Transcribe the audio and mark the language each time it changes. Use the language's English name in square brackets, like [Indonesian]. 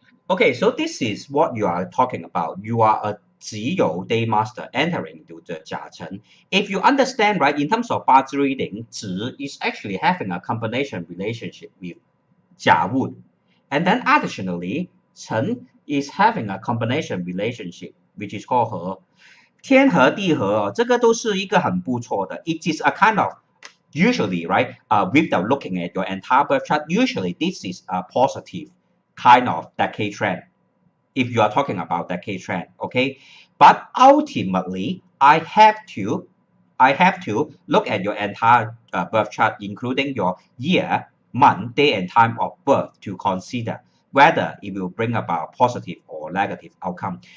[English] Okay, so this is what you are talking about. You are a [Chinese] 只有 [English] day master entering into the 甲 Chen. If you understand, right, in terms of Bazi reading, 子 is actually having a combination relationship with 甲 wood. And then additionally, Chen is having a combination relationship, which is called 和。 [Chinese] 天和地和这个都是一个很不错的。 [English] It is a kind of usually, right? Without looking at your entire birth chart, usually this is a positive kind of decade trend. if you are talking about decade trend, okay? But ultimately, I have to look at your entire birth chart, including your year, month, day, and time of birth to consider whether it will bring about positive or negative outcome.